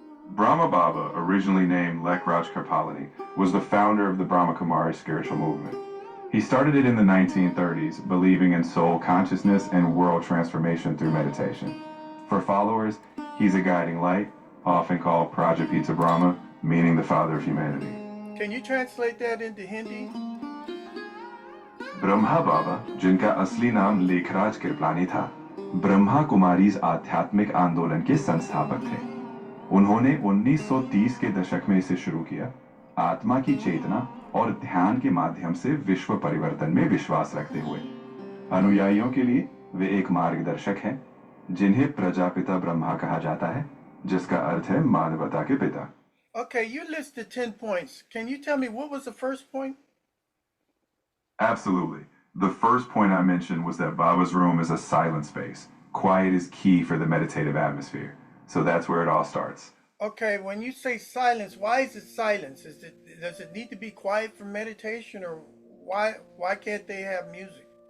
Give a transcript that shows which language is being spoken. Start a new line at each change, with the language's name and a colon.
English: Brahma Baba, originally named Lekraj Karpalani, was the founder of the Brahma Kumari spiritual movement. He started it in the 1930s, believing in soul consciousness and world transformation through meditation. For followers, he's a guiding light, often called Prajapita Brahma, meaning the father of humanity. Can you translate that into Hindi?
Hindi: Brahma बाबा, जिनका असली नाम लेखराज कृपलानी था, ब्रह्मा कुमारीज आध्यात्मिक आंदोलन के संस्थापक थे। उन्होंने 1930 के दशक में इसे शुरू किया, आत्मा की चेतना और ध्यान के माध्यम से विश्व परिवर्तन में विश्वास रखते हुए। अनुयायियों के लिए वे एक मार्गदर्शक हैं, जिन्हें प्रजापिता ब्रह्मा कहा जाता है, जिसका अर्थ है मानवता के पिता।
English: Okay, you listed 10 points. Can you tell me what was the first point? Absolutely. The first point I mentioned was that Baba's room is a silent space. Quiet is key for the meditative atmosphere. So that's where it all starts. Okay, when you say silence, why is it silence? Does it need to be quiet for meditation, or why can't they have music?